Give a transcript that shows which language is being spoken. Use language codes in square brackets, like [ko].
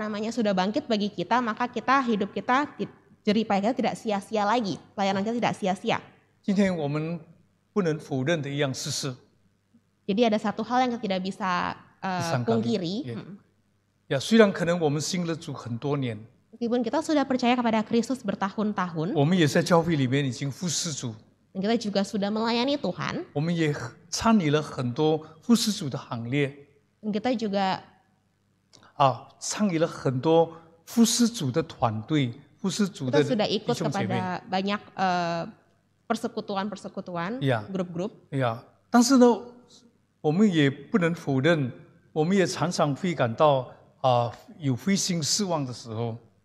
[id] sudah bangkit bagi kita, maka hidup kita jerih payah kita tidak sia-sia lagi, pelayanan kita tidak sia-sia. [zh] 今天我们不能否认的一样事实， [id] Jadi ada satu hal yang kita tidak bisa pungkiri. [zh] Ya, 虽然可能我们信了主很多年， [id] Meskipun kita sudah percaya kepada Kristus bertahun-tahun, [zh] 我们也在教会里面已经服侍主， [id] dan kita juga sudah melayani Tuhan, [zh] 我们也参与了很多服侍主的行列， [id] dan kita juga [zh] 参与了很多服侍主的团队，服侍主的 [id] kita sudah [zh] 弟兄姐妹。 [id] kepada banyak persekutuan-persekutuan, Ya. grup-grup. [zh] 呀，但是呢，我们也不能否认，我们也常常会感到有灰心失望的时候。